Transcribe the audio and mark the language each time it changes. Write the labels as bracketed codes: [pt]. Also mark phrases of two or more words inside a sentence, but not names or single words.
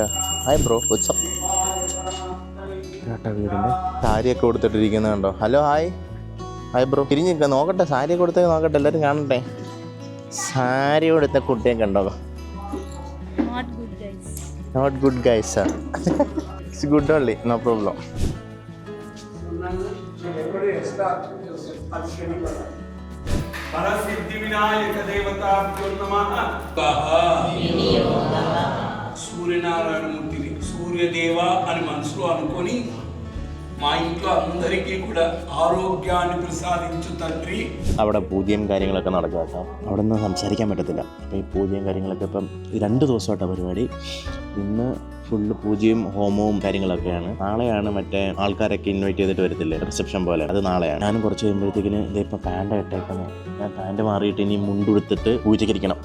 [en] hi bro, [ml] വാട്ട്സ്ആപ്പ് കേട്ടോ. വീടിൻ്റെ സാരിയൊക്കെ കൊടുത്തിട്ടിരിക്കുന്നത് കണ്ടോ. [en] hello hi bro. [ml] തിരിഞ്ഞ് നിൽക്കാം, നോക്കട്ടെ സാരിയൊക്കെ കൊടുത്തേക്ക് നോക്കട്ടെ, എല്ലാവരും കാണട്ടെ. സാരി കൊടുത്ത കുട്ടിയെ കണ്ടോ. [en] not good guys, it's good only, no problem. [te] సూర్యనారాయణమూర్తి సూర్యదేవ అని మనసులో అనుకొని మా ఇంట్లో అందరికీ కూడా ఆరోగ్యాన్ని ప్రసాదించు తండ్రి. [ml] അവിടെ പൂജയും കാര്യങ്ങളൊക്കെ നടക്കുക കേട്ടോ. അവിടെ നിന്ന് സംസാരിക്കാൻ പറ്റത്തില്ല. അപ്പോൾ ഈ പൂജയും കാര്യങ്ങളൊക്കെ ഇപ്പം 2 ദിവസമായിട്ടാണ് പരിപാടി. ഇന്ന് ഫുള്ള് പൂജയും ഹോമവും കാര്യങ്ങളൊക്കെയാണ്. നാളെയാണ് മറ്റേ ആൾക്കാരൊക്കെ ഇൻവൈറ്റ് ചെയ്തിട്ട് വരത്തില്ലേ, റിസപ്ഷൻ പോലെ, അത് നാളെയാണ്. ഞാനും കുറച്ച് കഴിയുമ്പോഴത്തേക്കിന് ഇതിപ്പോൾ പാൻ്റ് ഇട്ടേക്കുന്നത്. ഞാൻ പാൻറ്റ് മാറിയിട്ട് ഇനി മുണ്ടെടുത്തിട്ട് പൂജയ്ക്ക് ഇരിക്കണം.